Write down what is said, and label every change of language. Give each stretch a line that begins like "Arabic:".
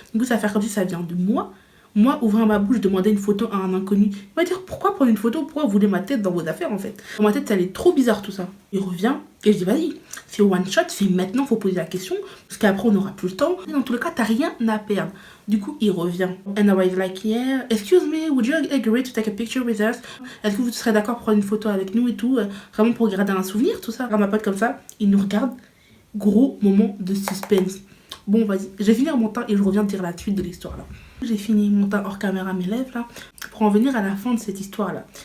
French: Du coup ça va faire comme si ça vient de moi. Moi, ouvrir ma bouche, demander une photo à un inconnu. Il va dire, pourquoi prendre une photo? Pourquoi vous voulez ma tête dans vos affaires, en fait? Dans ma tête, ça allait trop bizarre, tout ça. Il revient, et je dis, vas-y, c'est one shot, c'est maintenant, faut poser la question, parce qu'après, on n'aura plus le temps. Et dans tous les cas, t'as rien à perdre. Du coup, il revient.
English: And I was like, yeah, excuse me, would you agree to take a picture with us?
French: Est-ce que vous serez d'accord pour prendre une photo avec nous et tout? Vraiment pour garder un souvenir, tout ça. Alors, ma pote comme ça, il nous regarde. Gros moment de suspense. Bon, vas-y, je vais finir mon temps et je reviens te dire la suite de l'histoire, là. J'ai fini mon temps hors caméra, mes lèvres, là, pour en venir à la fin de cette histoire-là.